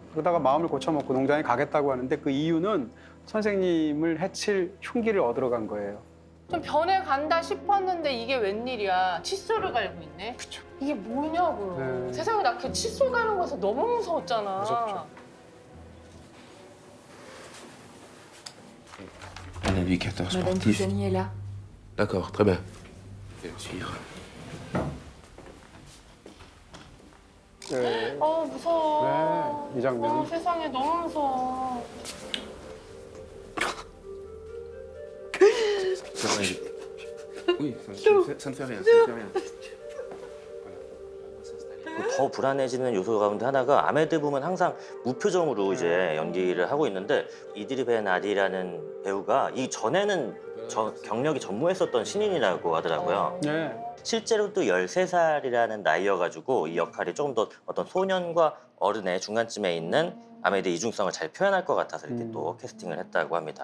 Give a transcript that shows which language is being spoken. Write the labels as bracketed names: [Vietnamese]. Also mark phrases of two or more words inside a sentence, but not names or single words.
[Korean] 그러다가 마음을 고쳐먹고 농장에 가겠다고 하는데 그 이유는 선생님을 해칠 흉기를 얻으러 간 거예요. 좀 변해간다 싶었는데 이게 웬일이야. 칫솔을 갈고 있네. 그쵸. 이게 뭐냐고요. 네. 세상에 나 그 칫솔 가는 거에서 너무 무서웠잖아. 무섭죠. [French] On a vu 14 Madame sportifs. Pisani est là. D'accord, très bien. Bien sûr. [Korean] 네. 무서워. 네, 이 장면. 세상에 너무 무서워. [French] Oui, ça ne fait rien, ça ne fait rien. [Korean] 더 불안해지는 요소 가운데 하나가 아메드 부분 항상 무표정으로 이제 연기를 하고 있는데 이드리 벤 아디라는 배우가 이 전에는 경력이 전무했었던 신인이라고 하더라고요. 네. 실제로도 13살이라는 나이여가지고 이 역할이 조금 더 어떤 소년과 어른의 중간쯤에 있는 아메드의 이중성을 잘 표현할 것 같아서 이렇게 또 캐스팅을 했다고 합니다.